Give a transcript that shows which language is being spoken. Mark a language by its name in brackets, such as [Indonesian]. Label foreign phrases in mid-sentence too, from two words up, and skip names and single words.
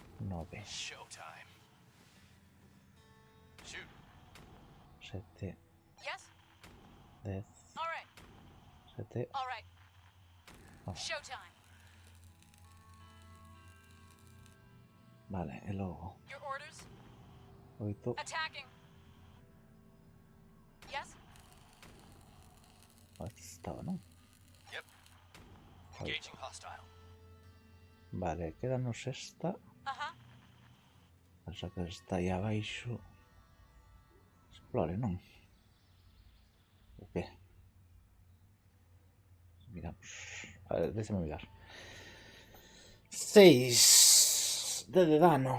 [Galician] 9, [English] Showtime. Shoot. [Galician] 7, [English] Yes? [Galician] 10, [English] All right. [Galician] 7, [English] All right. Oh. Showtime. [Galician] vale, e logo [English] Your orders? [Galician] 8, [English] Attacking. Yes? [Galician] estaba, non? [English] Yep. Engaging hostile. [Galician] Vale, quédanos esta. Uh-huh. Esa que está aí abaixo. Explore, non? O que? Miramos. A ver, déxame mirar. 6 de dano.